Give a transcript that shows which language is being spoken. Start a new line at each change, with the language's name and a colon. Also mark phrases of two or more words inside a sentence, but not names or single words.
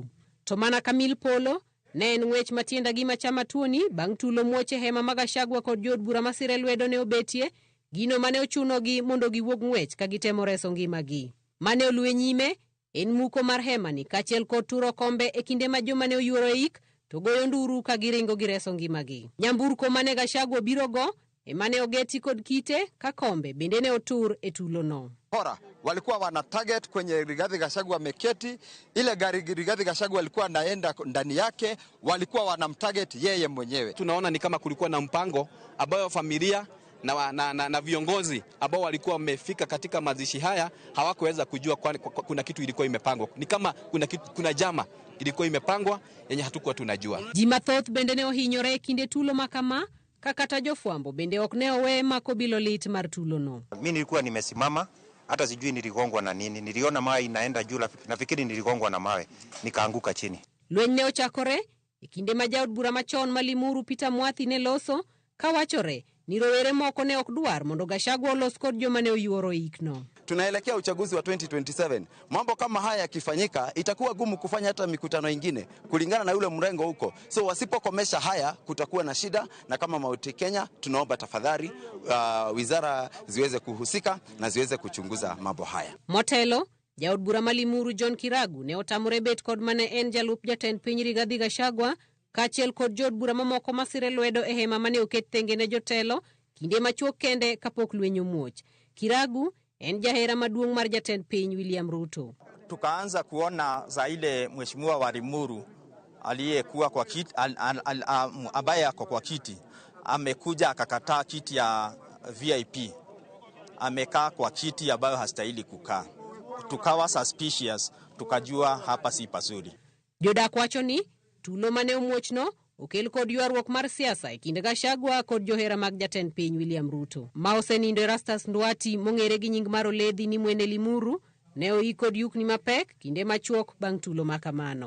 Luo (Kenya and Tanzania): To mana Kamil Polo ne en ng'wech matienda gi machama tuoni bang' tulo muoche hema mag Gachagua kod jood bura masire lwedo ne obetie, gino mane ochunogi mondo giwuog ng'wech ka gitemo reso ngimagi. Mane oluwe nyime en muko mar hemani kaachiel kod turo kombe e kinde ma joma ne oyuoro ik to goyo nduru ka giringo gireso ngimagi. Nyamburko mane Gachagua birogo emane ogeti kod kite ka kombe bende ne otur e tulo no.
Swahili: Hora walikuwa wana target kwenye Rigathi Gachagua meketi, ile gari Rigathi Gachagua alikuwa anaenda ndani yake, walikuwa wanamtarget yeye mwenyewe. Tunaona ni kama kulikuwa na mpango ambayo familia na viongozi ambao walikuwa wamefika katika mazishi haya hawakuweza kujua kuna kitu ilikuwa imepangwa. Ni kama kuna jama ilikuwa imepangwa yenye hatukuwa tunajua.
Luo (Kenya and Tanzania): Jimathoth bende ne ohinyore kinde tulo makama, kakata jofwambo bende ok ne owe mako bilo lit mar tulo no.
Swahili: Mimi nilikuwa nimesimama, hata sijui niligongwa na nini. Niliona mawe inaenda juu, nafikiri niligongwa na mawe, nikaanguka chini.
Luo (Kenya and Tanzania): Lweny ne ochakore e kinde ma jaod bura machon Malimuru Peter Mwathi ne loso kawachore ni rowere moko ne ok dwar mondo Gachagua olos kod joma ne oyuoro ikno.
Swahili: Tunaelekea uchaguzi wa 2027. Mambo kama haya yakifanyika itakuwa gumu kufanya hata mikutano ingine kulingana na yule mrengo huko. So wasipokomesha haya kutakuwa na shida, na kama Mauti Kenya tunaomba tafadhali wizara ziweze kuhusika na ziweze kuchunguza mambo haya.
Luo (Kenya and Tanzania): Motelo jaod bura Malimuru John Kiragu ne otamore bet kod mane en jalup jatend piny Rigathi Gachagua kaachiel kod jood bura mamoko masire lwedo e hema mane oket thenge ne jotelo kinde machuok kende kapok lweny omuoch. Kiragu en jahera maduong' mar jatend piny William Ruto.
Swahili: Tukaanza kuona za ile mheshimiwa wa Limuru aliyekuwa kwa kiti ambaye ako kwa kiti amekuja akakataa kiti ya VIP, amekaa kwa kiti ambayo hastahili kukaa. Tukawa suspicious, tukajua hapa si pazuri.
Luo (Kenya and Tanzania): Jodak wacho ni tulo mane omuochno okel kod ywaruok mar siasa e kinde Gachagua kod johera mag jatend piny William Ruto. Ma osenindo Erastus Nduati mong'ere gi nying mar Oledhi ni Mwene Limuru ne oik kod yukni mapek kinde machuok bang' tulo makamano.